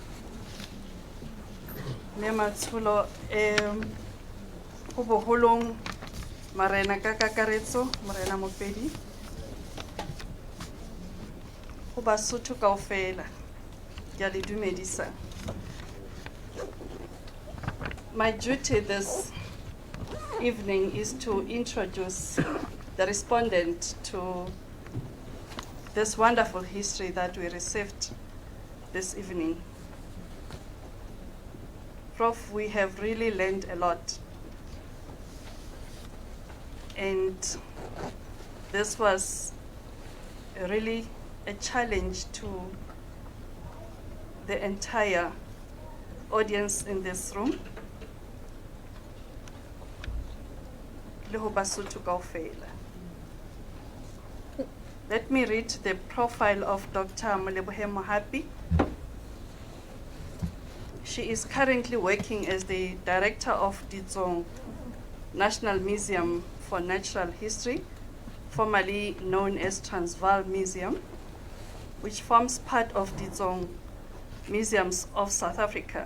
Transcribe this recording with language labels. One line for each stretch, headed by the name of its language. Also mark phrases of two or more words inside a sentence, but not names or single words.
Southern Sotho: le matsholo go boholong marena ka kakaretso, morena Mopedi, Ho Basotho kaofela, ke a le dumedisa.
English: My duty this evening is to introduce the respondent to this wonderful history that we received this evening. Prof, we have really learned a lot. And this was really a challenge to the entire audience in this room.
Southern Sotho: Le ho Basotho kaofela.
English: Let me read the profile of Dr. Molebohe Mohapi. She is currently working as the director of Ditsong National Museum for Natural History, formerly known as Transvaal Museum, which forms part of Ditsong Museums of South Africa.